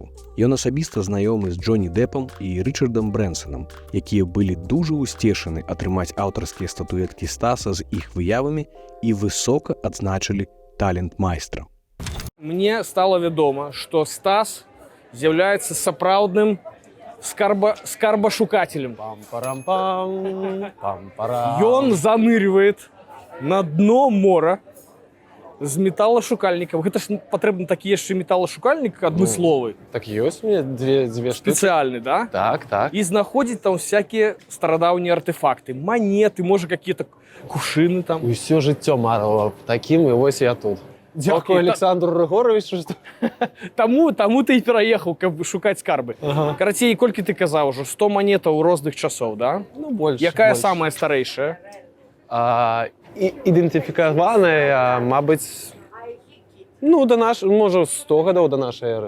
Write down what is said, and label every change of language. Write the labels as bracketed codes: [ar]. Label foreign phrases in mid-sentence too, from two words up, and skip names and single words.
[be] Ён асабіста знаёмы з Джонні Дэпам і Рычардам Брэнсанам, якія былі дужа ўсцешаны атрымаць аўтарскія статуэткі Стаса з іх выявамі і высока адзначылі талент майстра. Мне стало вядома, што Стас з'яўляецца сапраўдным скарбашукателем. Пам-парам-пам, пам-парам. Ён занырвает на дно мора з металлашукальнікам. Гэта ж патрэбны такі яшчэ металлашукальнік адмысловы. Так ёсць [ru] у меня две штуки. [be] Спецыяльны, да? Так. І знаходзіць там всякие старадаўнія артефакты, монеты, можа [ru] какие-то кувшины [be] там. І ўсё жыццё марыла таким, і вось я тут. Дякую, Александру Рыгоровичу. Таму ты і пераехаў, каб шукаць скарбы. Ага. Карацей, колькі ты казаў ужо? 100 монетаў розных часоў, да? [ru] Ну, больше. [be] Якая самая старэйшая? Ідэнтыфікаваная, мабыць, ну, можа, 100 гадоў до нашай эры.